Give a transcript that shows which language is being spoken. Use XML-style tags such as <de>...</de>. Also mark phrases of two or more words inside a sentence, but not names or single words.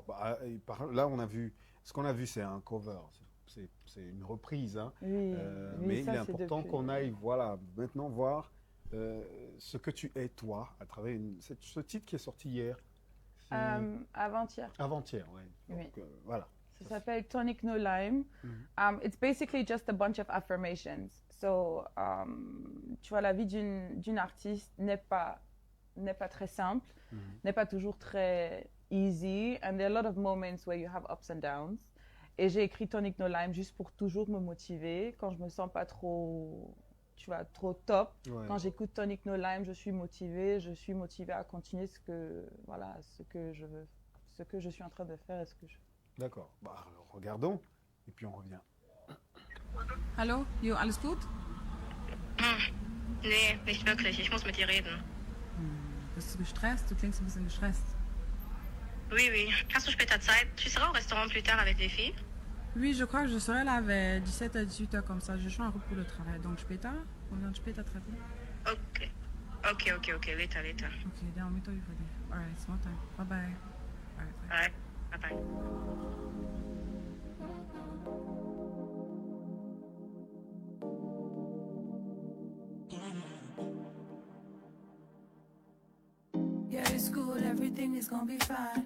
<fr>Là, on a vu, ce qu'on a vu, c'est un cover. C'est une reprise. Hein. Oui, mais ça, il est important qu'on aille maintenant voir ce que tu es, toi, à travers ce titre qui est sorti hier. Avant-hier. Avant-hier, oui. Donc, voilà. Ça s'appelle Tonic No Lime.</fr> <en>It's basically just a bunch of affirmations. So,</en> <fr>tu vois, la vie d'une artiste n'est pas très simple, n'est pas toujours très easy,</fr> <en>and there are a lot of moments where you have ups and downs.</en> <fr>Et j'ai écrit Tonic No Lime juste pour toujours me motiver quand je me sens pas trop, tu vois, trop top. Quand j'écoute Tonic No Lime, je suis motivée à continuer ce que je veux, ce que je suis en train de faire et ce que je... D'accord. Alors, regardons et puis on revient.</fr> <de>Hallo, Jo, alles gut? Nee, nicht wirklich. Ich muss mit dir reden. Bist du gestresst? Du klingst ein bisschen gestresst.</de> <fr>Oui, oui.</fr> <de>Hast du später Zeit?</de> <fr>Tu seras au restaurant plus tard avec les filles? Oui, je crois que je serai là vers 17 à 18 heures comme ça. Je suis en route pour le travail.</fr> <de>Donc später? Und dann später treffen?</de> <en>Okay. Okay. Later. Okay, dann meet you for there. Alright, small time. Bye-bye. Alright, bye-bye. Yeah, it's cool, everything is gonna be fine.</en>